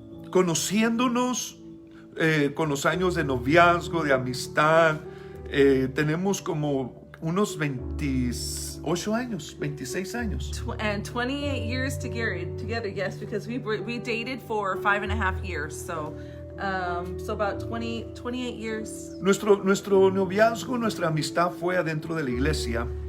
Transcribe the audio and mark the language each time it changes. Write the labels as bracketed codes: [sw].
[es] Conociéndonos con los años de noviazgo, de amistad, tenemos como unos 28 años, 26 años. [en] And 28 years together, yes, because we dated for 5.5 years, so about 28 years. [es] Nuestro noviazgo, nuestra amistad fue adentro de la iglesia.